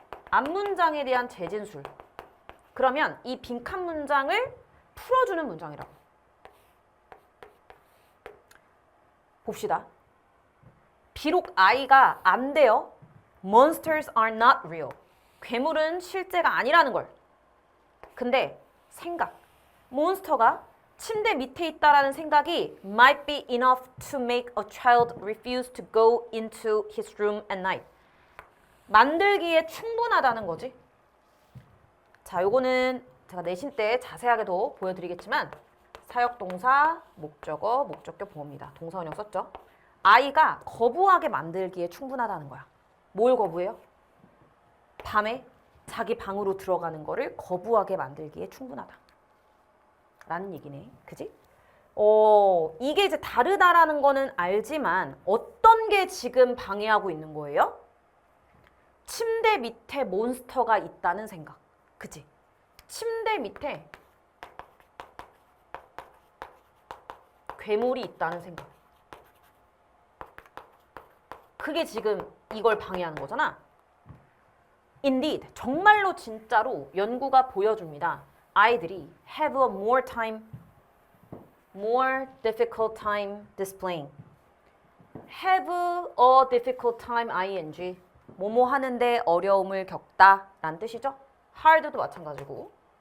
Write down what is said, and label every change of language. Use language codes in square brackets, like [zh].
[ko] 앞문장에 대한 재진술. 그러면 이 빈칸 문장을 풀어주는 문장이라고. 봅시다. 비록 아이가 안 돼요. [en] Monsters are not real. [ko] 괴물은 실제가 아니라는 걸. 근데 생각. 몬스터가 침대 밑에 있다라는 생각이 [en] might be enough to make a child refuse to go into his room at night. [ko] 만들기에 충분하다는 거지. 자, 요거는 제가 내신 때 자세하게 더 보여드리겠지만 사역동사, 목적어, 목적격 보호입니다. 동사원형 썼죠. 아이가 거부하게 만들기에 충분하다는 거야. 뭘 거부해요? 밤에 자기 방으로 들어가는 거를 거부하게 만들기에 충분하다. 라는 얘기네. 그지? 이게 이제 다르다라는 거는 알지만 어떤 게 지금 방해하고 있는 거예요? 침대 밑에 몬스터가 있다는 생각. 그치? 침대 밑에 괴물이 있다는 생각. 그게 지금 이걸 방해하는 거잖아. Indeed, 정말로 진짜로 연구가 보여줍니다. 아이들이 [en] have a more difficult time displaying. have a difficult time ing. [ko] 뭐뭐 하는데 어려움을 겪다 라는 뜻이죠. hard도 마찬가지고.